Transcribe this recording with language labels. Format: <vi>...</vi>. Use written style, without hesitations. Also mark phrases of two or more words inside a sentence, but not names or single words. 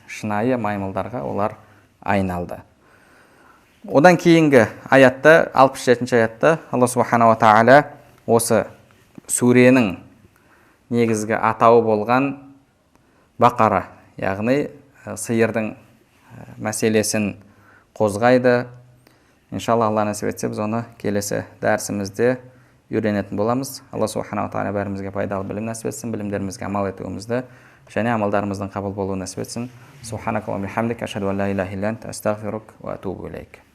<kk>Шынайы маймылдарға олар айналды. Одан кейінгі аятта, 67-ші аятта Алла Субханаху тағала осы сүренің негізгі атауы болған Бақара, яғни сиырдың мәселесін қозғайды. Иншалла, Алла нәсіп етсе, біз оны келесі дәрісімізде үйренетін боламыз. Алла Субханаху тағала бәрімізге пайдалы білім нәсіп етсін, білімдерімізге амал етуімізді және амалдарымыздың қабыл болуын нәсіп етсін.</kk> <ar>سبحانك اللهم وبحمدك أشهد أن لا إله إلا أنت أستغفرك وأتوب إليك.</ar>